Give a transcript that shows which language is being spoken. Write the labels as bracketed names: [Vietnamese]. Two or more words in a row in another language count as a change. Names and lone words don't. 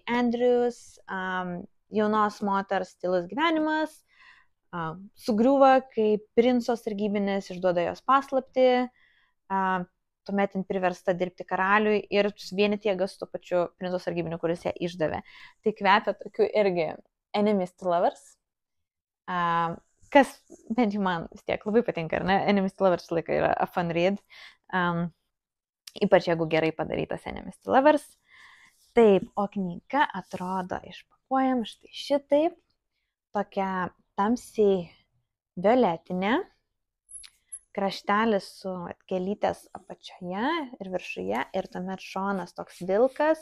[Lithuanian] Andrews, jaunos moters tylus gyvenimas, sugriūva, kai princo sargybinis išduoda jos paslaptį, tuomet jin priversta dirbti karaliui ir suvienyti jėgas su tuo pačiu princo sargybiniu, kuris ją išdavė. Tai kvepia tokiu irgi [English] Enemies to Lovers, [Lithuanian] kas bent jau man vis tiek labai patinka, ar ne? [English] Enemies to Lovers [Lithuanian] laikai yra [English] a fun read, [Lithuanian] ypač jeigu gerai padarytas [English] Enemies to Lovers. [Lithuanian] Taip, o knyga atrodo išpakuojam štai šitaip, tokia tamsiai violetinė, kraštelis su gėlytės apačioje ir viršuje ir tuomet šonas toks vilkas.